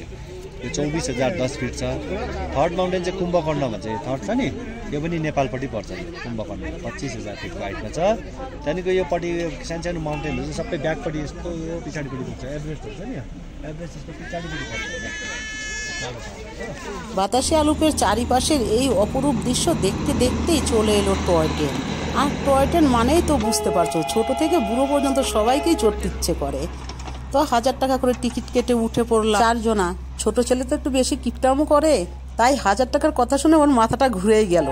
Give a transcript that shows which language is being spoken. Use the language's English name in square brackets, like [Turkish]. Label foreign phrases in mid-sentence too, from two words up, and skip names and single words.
[Nepali] यो 24,010 फिट छ। [English] third mountain [Nepali] चाहिँ कुम्भकर्ण भन्छ, यो थर्ड छ नि, यो पनि नेपालपट्टि पर्छ। कुम्भकर्ण 25,000 फिटको हाइटमा छ। त्यहाँदेखिको योपट्टि सानो माउन्टेनहरू चाहिँ सबै ब्याकपट्टि यस्तो यो पछाडिपट्टि पर्छ। एभरेस्ट हुन्छ नि, एभरेस्ट यस्तो पछाडिपट्टि पर्छ। [Bangla] বাতাসিয়া লুপের চারিপাশের এই অপরূপ দৃশ্য দেখতে দেখতেই চলে এলো [English] toy train. [Bangla] আর [English] toy train [Bangla] মানেই তো বুঝতে পারছো, ছোট থেকে বুড়ো পর্যন্ত সবাইকেই চড়তে ইচ্ছে করে। তো 1000 টাকা করে টিকিট কেটে উঠে পড়লাম 4 জনা। ছোট ছেলে তো একটু বেশি কিপটামো করে, তাই 1000 টাকার কথা শুনে ওর মাথাটা ঘুরেই গেল।